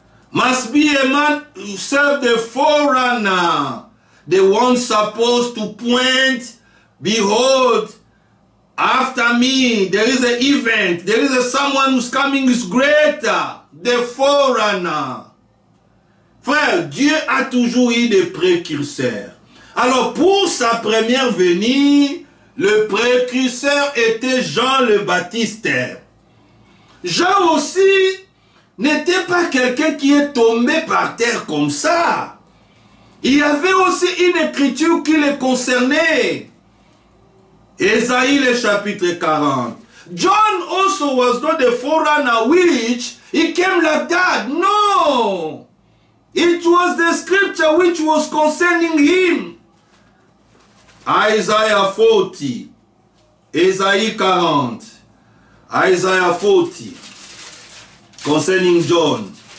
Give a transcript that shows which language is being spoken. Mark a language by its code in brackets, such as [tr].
[en] Must be a man who serve the forerunner. The one supposed to point, behold, after me, there is an event. There is someone who's coming who's greater. The forerunner. [fr] Frère, Dieu a toujours eu des précurseurs. Alors, pour sa première venue, le précurseur était Jean le Baptiste. Jean aussi n'était pas quelqu'un qui est tombé par terre comme ça. Il y avait aussi une écriture qui le concernait. Ésaïe le chapitre 40. [en] John also was not the forerunner which he came like that. No. It was the scripture which was concerning him. Isaiah 40, Isaiah 40, Isaiah 40, concerning John.